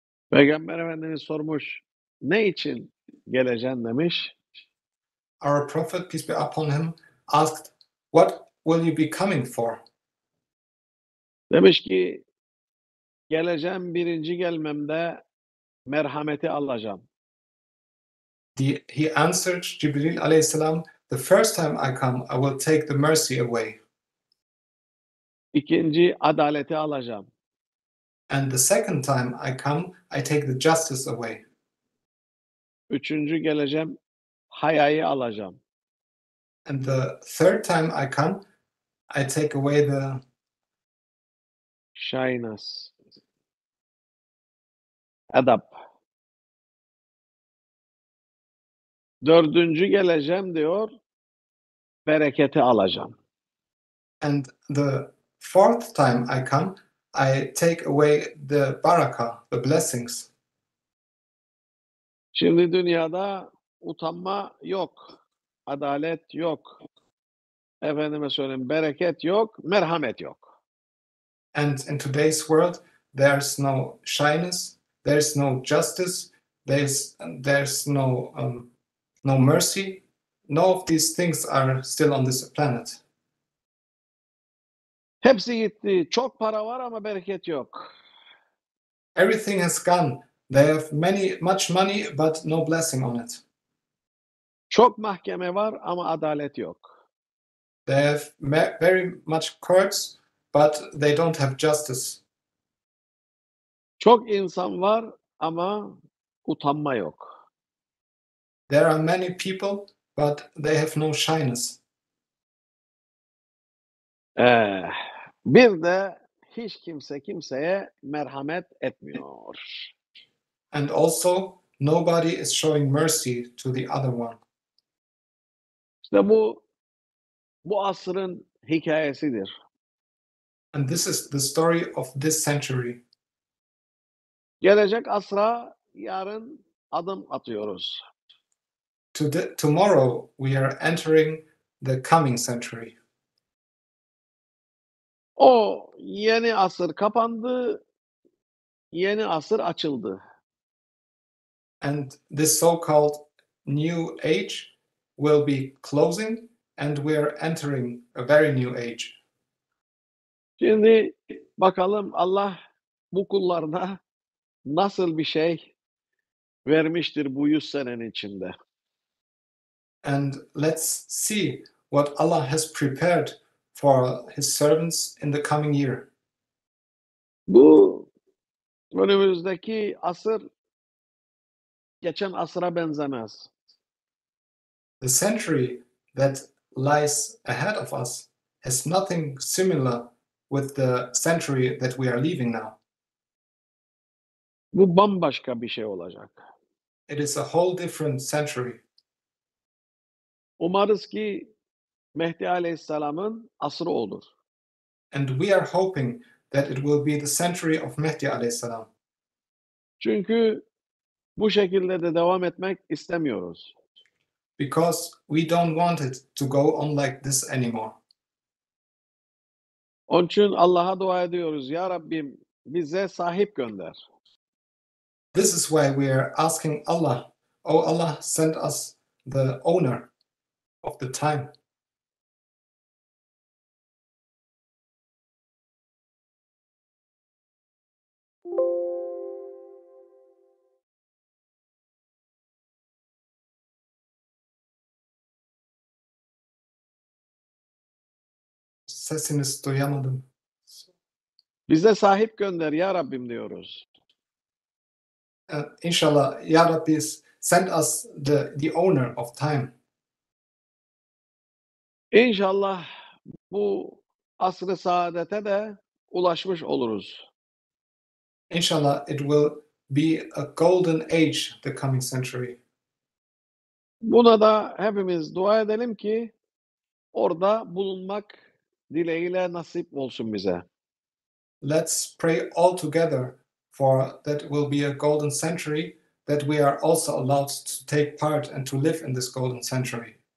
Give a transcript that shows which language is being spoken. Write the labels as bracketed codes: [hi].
[tr] Peygamber Efendimiz sormuş, ne için geleceksin demiş. [en] Our Prophet, peace be upon him, asked, what will you be coming for? [tr] Demiş ki, geleceğim birinci gelmemde merhameti alacağım. [en] He answered Jibril alayhi salam, the first time I come, I will take the mercy away. [tr] İkinci adaleti alacağım. [en] And the second time I come, I take the justice away. [tr] Üçüncü geleceğim, hayayı alacağım. [en] And the third time I come, I take away the Shyness. [tr] Edap. Dördüncü geleceğim diyor, bereketi alacağım. [en] and the fourth time I come, I take away the barakah, the blessings. [tr] Şimdi dünyada utanma yok, adalet yok. Efendime söyleyeyim, bereket yok, merhamet yok. [en] And in today's world, there's no shyness, there's no justice, there's no mercy. No of these things are still on this planet. [tr] Hepsi gitti. Çok para var ama bereket yok. [en] Everything has gone. They have much money, but no blessing on it. [tr] Çok mahkeme var ama adalet yok. [en] They have very much courts, but they don't have justice. [tr] Çok insan var ama utanma yok. [en] There are many people, but they have no shyness. [tr] Bir de hiç kimse kimseye merhamet etmiyor. [en] And also, nobody is showing mercy to the other one. [tr] İşte bu asrın hikayesidir. [en] And this is the story of this century. [tr] Gelecek asra yarın adım atıyoruz. [en] Tomorrow, we are entering the coming century. [tr] O yeni asır kapandı, yeni asır açıldı. [en] And this so-called new age will be closing, and we are entering a very new age. [tr] Şimdi bakalım Allah bu kullarına nasıl bir şey vermiştir bu 100 senenin içinde. [en] And let's see what Allah has prepared for His servants in the coming year. [tr] Bu önümüzdeki asır geçen asıra benzemez. [en] The century that lies ahead of us has nothing similar with the century that we are leaving now. [tr] Bu bambaşka bir şey olacak. [en] It is a whole different century. [tr] Umarız ki Mehdi Aleyhisselam'ın asrı olur. [en] And we are hoping that it will be the century of Mehdi alayhi salam. [tr] Çünkü bu şekilde de devam etmek istemiyoruz. [en] Because we don't want it to go on like this anymore. [tr] Onun için Allah'a dua ediyoruz. Ya Rabbim bize sahip gönder. [en] This is why we are asking Allah, oh Allah, send us the owner of the time. [tr] Sesinizi duyamadım. Bize sahip gönder ya Rabbim diyoruz. [en] İnşallah, Ya Rabbi, send us the owner of time. [tr] İnşallah bu asr-ı saadete de ulaşmış oluruz. [en] Inshallah, it will be a golden age the coming century. [tr] Buna da hepimiz dua edelim ki orada bulunmak dileğiyle nasip olsun bize. [en] Let's pray all together for that will be a golden century, that we are also allowed to take part and to live in this golden century.